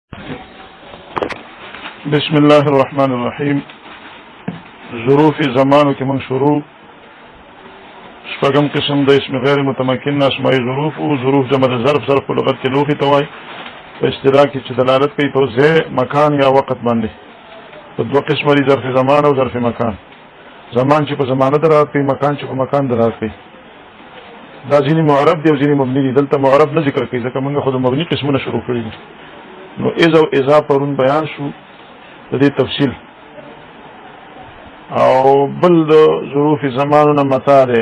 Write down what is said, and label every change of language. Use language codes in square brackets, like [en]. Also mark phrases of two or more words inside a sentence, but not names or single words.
[ar] بسم الله الرحمن الرحيم. [ps] ظروف زمانو کې من شروع شپږم قسم د [ar] اسم غیر متمکن اسماء ظروف [ps] او ظروف جمع ظرف په لغت کې لوخي توای په اصطلاح کې چې دلالت کوي په ځای مکان یا وخت باندې. په دوه قسمه دي، ظرف زمان او ظرف مکان. زمان چې په زمانه درات کوي، مکان چې په مکان درات کوي. دا ځینې معرب دي او ځینې مبني دي. دلته معرب نه ذکر کوي ځکه موږ خو د مبني قسمونه شروع کړي دي. نو اذا او اذا پرون بیان شو د دې تفصیل. او بل د ظروف زمانونه متا ده.